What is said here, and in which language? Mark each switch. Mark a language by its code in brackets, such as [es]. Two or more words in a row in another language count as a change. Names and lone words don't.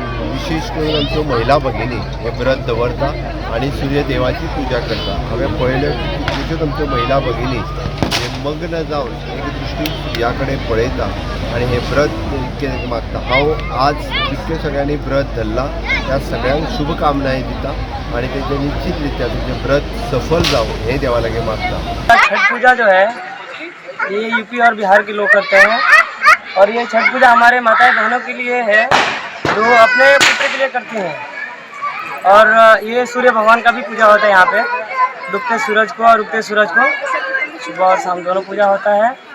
[kok] विशेष करून आमच्यो महिला भगिनी हे व्रत दवरता आनी सूर्यदेवाची पुजा करता. हांवें पळयल्यो की कितल्योश्योच आमच्यो महिला भगिनी हे मग्न जावन एक दृश्टी सुर्या कडेन पळयता आनी हे व्रत मागता. हांव आज जितके सगळ्यांनी व्रत धरला त्या सगळ्यांक शुभकामनाएं दिता आणि तेजे निश्चित रित्या तुझे व्रत सफल जाओ हे देवा लगे मागता. [hi] छठ पूजा जो है ये यूपी और बिहार के लोग करते हैं और ये छठ पूजा हमारे माताएं बहनों के लिए है जो अपने पुत्र के लिए करती हैं. और ये सूर्य भगवान का भी पूजा होता है यहाँ पे, डूबते सूरज को और उगते सूरज को सुबह और शाम दोनों पूजा होता है.